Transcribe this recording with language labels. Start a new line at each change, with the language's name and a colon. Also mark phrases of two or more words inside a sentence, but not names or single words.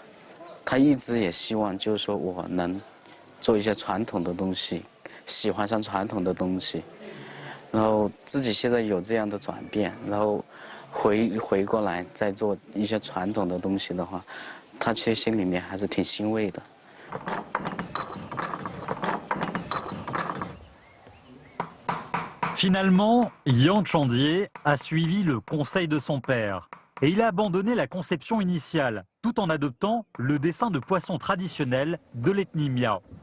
Chinese: 他一直也希望就是说我能做一些传统的东西，喜欢上传统的东西，然后自己现在有这样的转变，然后回过来再做一些传统的东西的话。他其实心里面还是挺欣慰的。
French: Finalement, Yang Chandier a suivi le conseil de son père et il a abandonné la conception initiale tout en adoptant le dessin de poisson traditionnel de l'ethnie Miao.